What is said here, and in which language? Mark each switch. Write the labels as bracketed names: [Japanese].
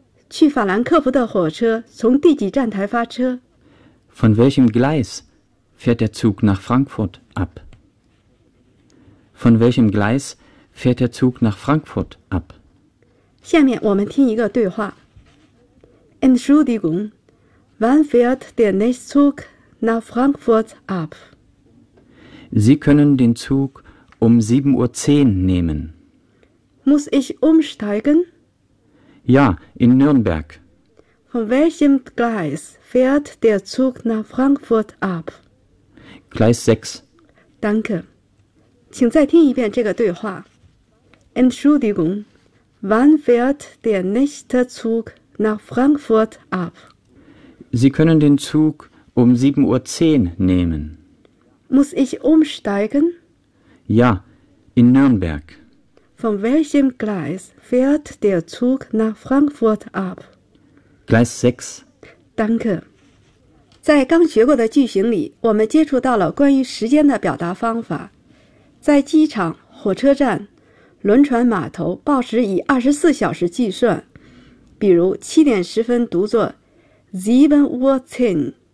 [Chinese] 去法兰克福的火车从第几站台发车? [German] Von welchem Gleis fährt der Zug nach Frankfurt ab? Von welchem Gleis fährt der Zug nach Frankfurt ab? [Chinese] 下面我们听一个对话。 [German] Entschuldigung, wann fährt der nächste Zug nach Frankfurt ab? Sie können den Zug um 7.10 Uhr nehmen. Muss ich umsteigen? Ja, in Nürnberg. Von welchem Gleis fährt der Zug nach Frankfurt ab? Gleis 6. Danke. [Chinese] 请再听一遍这个对话。 [German] Entschuldigung, wann fährt der nächste Zug nach Frankfurt ab? Sie können den Zug um 7.10 Uhr nehmen. Muss ich umsteigen? Ja, in Nürnberg. Von welchem Gleis fährt der Zug nach Frankfurt ab? Gleis 6. Danke. [Chinese] 在刚学过的句型里，我们接触到了关于时间的表达方法。在机场、火车站、轮船码头，报时以24小时计算。比如7点10分读作 7.10